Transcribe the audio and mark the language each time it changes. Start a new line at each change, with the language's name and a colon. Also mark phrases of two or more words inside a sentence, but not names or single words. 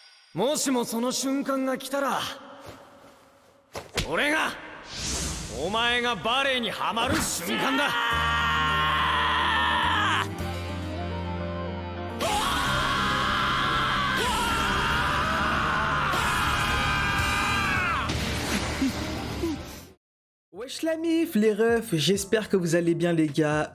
Japanese: もしもその瞬間が来たら、俺がお前がバレエにはまる瞬間だ。
French: Wesh la mif, les refs, j'espère que vous allez bien les gars.